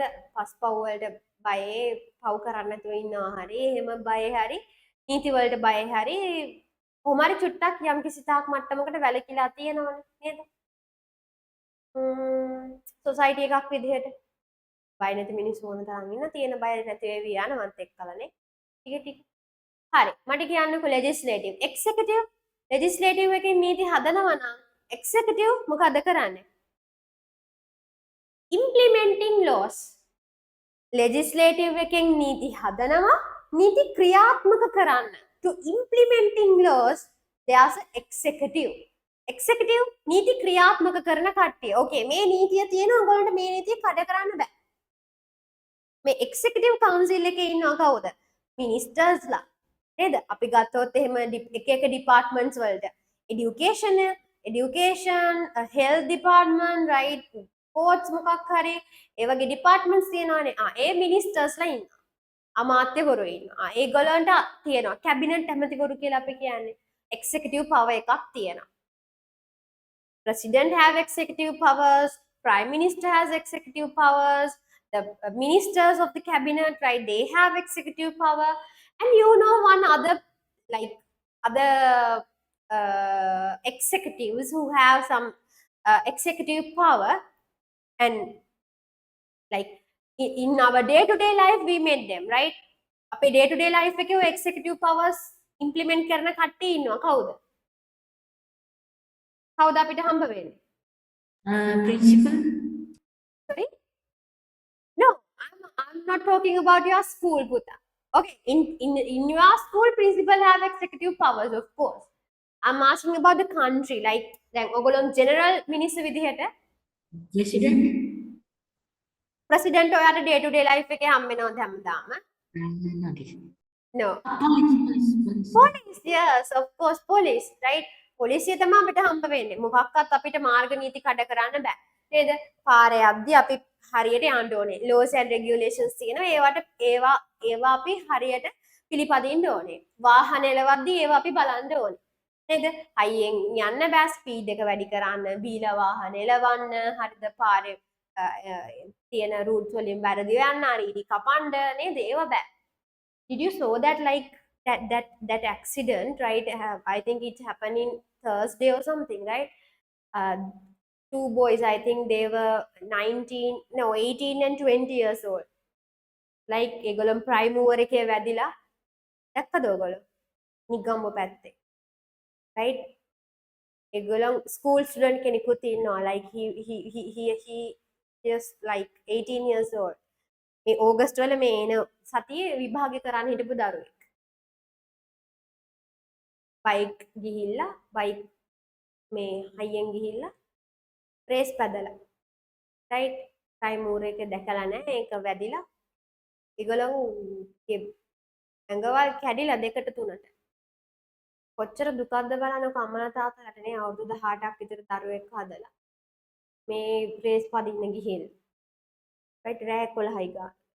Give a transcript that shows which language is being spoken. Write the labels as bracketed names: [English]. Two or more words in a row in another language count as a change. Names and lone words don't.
[Sinhala] පස්පව් වලට බයේ පව් කරන්න නැතුව ඉන්නවා හරි එහෙම බය හරි නීති වලට බය හරි කොහොමරි චුට්ටක් යම්කිසි තාක් මට්ටමකට වැළකීලා තියෙනවනේ නේද? සොසයිටි එකක් විදිහට බය නැති මිනිස්සු ඕන තරම් ඉන්න තියෙන බය නැති වෙවි යනවත් එක්කලානේ. ටික ටික. හරි. මට කියන්නකෝ legislative. [English] executive legislative [Sinhala] එකෙන් නීති හදනවා නම් executive මොකද කරන්නේ? [English] implementing laws. [Sinhala] legislative එකෙන් නීති හදනවා නීති ක්‍රියාත්මක කරන්න. [English] to implementing laws there's an executive. [Sinhala] executive නීති ක්‍රියාත්මක කරන කට්ටිය. ඕකේ මේ නීතිය තියෙනවා ඔයගොල්ලන්ට මේ නීතිය කඩ කරන්න බෑ. මේ [English] executive council [Sinhala] එකේ ඉන්නවා කවුද? මිනිස්ටර්ස්ලා. නේද? අපි ගත්තොත් එහෙම එක එක departments වලට [English] education health department right sports [Sinhala] මොකක් හරි ඒ වගේ departments තියෙනවානේ. ඒ මිනිස්ටර්ස්ලා ඉන්නවා. අමාත්‍යවරු ඉන්නවා. ඒගොල්ලන්ට තියෙනවා කැබිනට් ඇමතිවරු කියලා අපි කියන්නේ. [English] executive power [Sinhala] එකක් තියෙනවා. [English] President have executive powers, Prime Minister has executive powers, the ministers of the cabinet, right, they have executive power. And you know one other, like other executives who have some executive power, and like in our day-to-day life we met them, right? [Sinhala] අපේ [English] day-to-day life [Sinhala] එකේ ඔය [English] executive powers implement [Sinhala] කරන කට්ටිය ඉන්නවා කවුද? කවුද අපිට හම්බ වෙන්නේ? [English] Principal. Sorry? No, I'm not talking about your school, Puta. Okay, in your school, principal have executive powers, of course. I'm asking about the country, like ඔයගොල්ලෝ general minister විදිහට President. [Sinhala] president ඔයාට [English] day to day life [Sinhala] එකේ හම්බ වෙනවද හැමදාම? [English] Not it. No. Police. Police, yes, of course, police, right? [Sinhala] පොලිසිය තමයි අපිට හම්බ වෙන්නේ. මොකක්වත් අපිට මාර්ග නීති කඩ කරන්න බෑ. නේද? පාරේ යද්දි අපි හරියට යන්න ඕනේ. [English] laws and regulations [Sinhala] තියෙනවා. ඒවා අපි හරියට පිළිපදින්න ඕනේ. වාහන එලවද්දි ඒවා අපි බලන්න ඕනේ. නේද? හයියෙන් යන්න බෑ, ස්පීඩ් එක වැඩි කරන්න, බීලා වාහන එලවන්න, හරිද? පාරේ තියෙන රූට්ස් වලින් වැරදිව යන්න, අරීඩි කපන්න නේද? ඒවා බෑ. [English] Did you saw that like that accident, right? I think it happened in Thursday or something, right? Two boys, I think they were 18 and 20 years old. [Sinhala] Like ඒගොල්ලෝ [English] prime mover [Sinhala] එකේ වැදිලා දැක්කද ඔයගොල්ලෝ? නිගම්බ පැත්තේ. Right? ඒගොල්ලෝ [English] school student [Sinhala] කෙනෙකුත් ඉන්නවා. [English] Like he just like 18 years old. [Sinhala] මේ ඕගස්ට් වල මේ එන සතියේ විභාගය කරන්න හිටපු දරුවෙක්. බයික් ගිහිල්ලා බයික් මේ හයියෙන් ගිහිල්ලා රේස් පැදලා [English] right time [Sinhala] මූර් එක දැකලා නැහැ ඒක වැදිලා ඒගොල්ලෝ ඇඟවල් කැඩිලා දෙකට තුනට කොච්චර දුකක්ද බලන්නකෝ අම්මලා තාත්තලාට නේ අවුරුදු 18ක් විතර දරුවෙක් හදලා මේ රේස් පදින්න ගිහින් right රෑ 11යි ගාන